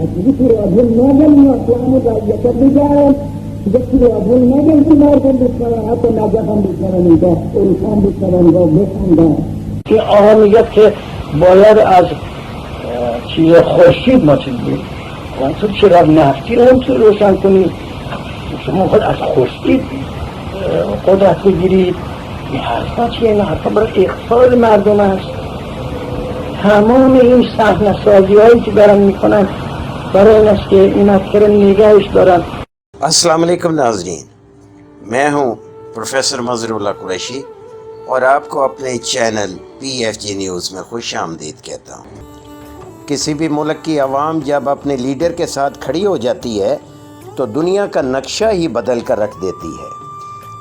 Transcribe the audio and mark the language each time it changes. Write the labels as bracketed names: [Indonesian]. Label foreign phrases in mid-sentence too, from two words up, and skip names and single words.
[Persian] تصویری تو رادیو نگم اصلا رعیت بگم دیگه تو رادیو نگم که مردم بشنون، حتی نجف هم بشنون، اینجا اروپا هم بشنون و بخوندن که آقا میگه که باید از چیز خورشید ما چیز بید تو چرا نفتی رو هم تو روشن کنید، شما خود از خورشید قدرت بگیرید. این حرفا چیه؟ این حرفا برای اقتصاد مردم است. تمام این صحنه‌سازی هایی که دارن میکنن برای این است که این افکار نگهش دارن. [Arabic] السلام علیکم [Urdu] ناظرین، میں ہوں پروفیسر مظہر اللہ قریشی اور آپ کو اپنے چینل PFG نیوز میں خوش آمدید کہتا ہوں. کسی بھی ملک کی عوام جب اپنے لیڈر کے ساتھ کھڑی ہو جاتی ہے تو دنیا کا نقشہ ہی بدل کر رکھ دیتی ہے.